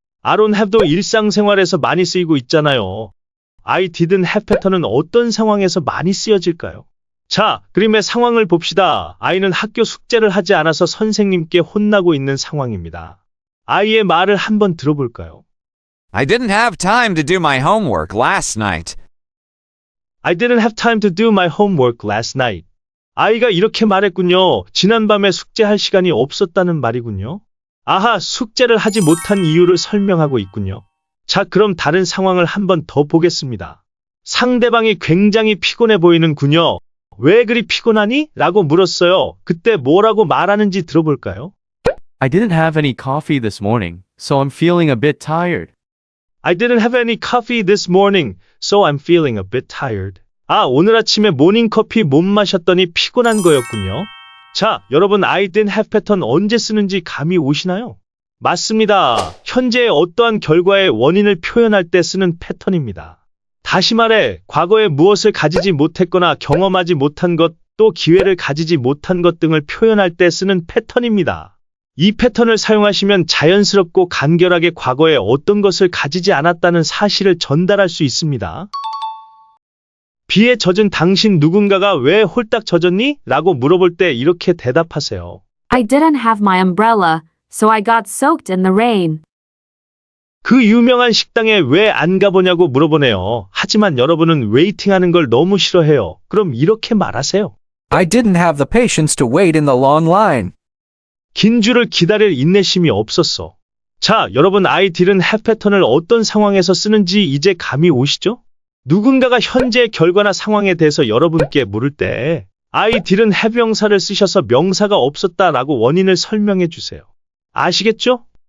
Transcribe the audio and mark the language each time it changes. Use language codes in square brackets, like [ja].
[ko] I don't have도 일상생활에서 많이 쓰이고 있잖아요. I didn't have 패턴은 어떤 상황에서 많이 쓰여질까요? 자, 그림의 상황을 봅시다. 아이는 학교 숙제를 하지 않아서 선생님께 혼나고 있는 상황입니다. 아이의 말을 한번 들어볼까요? [en] I didn't have time to do my homework last night. I didn't have time to do my homework last night. [ko] 아이가 이렇게 말했군요. 지난밤에 숙제할 시간이 없었다는 말이군요. 아하, 숙제를 하지 못한 이유를 설명하고 있군요. 자, 그럼 다른 상황을 한번 더 보겠습니다. 상대방이 굉장히 피곤해 보이는군요. 왜 그리 피곤하니? 라고 물었어요. 그때 뭐라고 말하는지 들어볼까요? [en] I didn't have any coffee this morning, so I'm feeling a bit tired. I didn't have any coffee this morning, so I'm feeling a bit tired. [ko] 아, 오늘 아침에 모닝커피 못 마셨더니 피곤한 거였군요. 자, 여러분 I didn't have 패턴 언제 쓰는지 감이 오시나요? 맞습니다. 현재의 어떠한 결과의 원인을 표현할 때 쓰는 패턴입니다. 다시 말해, 과거에 무엇을 가지지 못했거나 경험하지 못한 것, 또 기회를 가지지 못한 것 등을 표현할 때 쓰는 패턴입니다. 이 패턴을 사용하시면 자연스럽고 간결하게 과거에 어떤 것을 가지지 않았다는 사실을 전달할 수 있습니다. 비에 젖은 당신 누군가가 왜 홀딱 젖었니? 라고 물어볼 때 이렇게 대답하세요. [en] I didn't have my umbrella, so I got soaked in the rain. [ko] 그 유명한 식당에 왜 안 가보냐고 물어보네요. 하지만 여러분은 웨이팅하는 걸 너무 싫어해요. 그럼 이렇게 말하세요. [en] I didn't have the patience to wait in the long line. [ko] 긴 줄을 기다릴 인내심이 없었어. 자, 여러분 I didn't have 패턴을 어떤 상황에서 쓰는지 이제 감이 오시죠? 누군가가 현재의 결과나 상황에 대해서 여러분께 물을 때 I didn't have 명사를 쓰셔서 명사가 없었다라고 원인을 설명해 주세요. 아시겠죠?